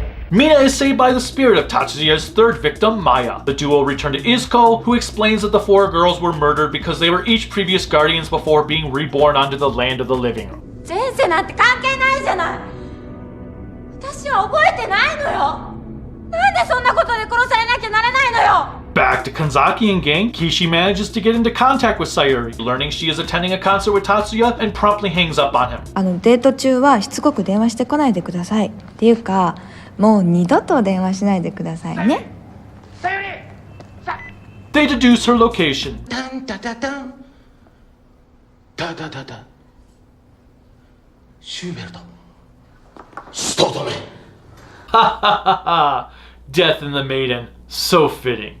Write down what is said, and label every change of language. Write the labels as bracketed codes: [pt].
[en] Mina is saved by the spirit of Tatsuya's third victim, Maya. The duo return to Izuko, who explains that the four girls were murdered because they were each previous guardians before being reborn onto the land of the living. [ja] 前世なんて関係ないじゃない。私は覚えてないのよ。なんでそんなことで殺されなきゃならないのよ。 [en] Back to Kanzaki and gang, Kishi manages to get into contact with Sayuri, learning she is attending a concert with Tatsuya and promptly hangs up on him. [ja] デート中はしつこく電話してこないでください。っていうか、もう二度と電話しないでくださいね。 [en] They deduce her location. Ha ha ha ha! Death in the Maiden. So fitting.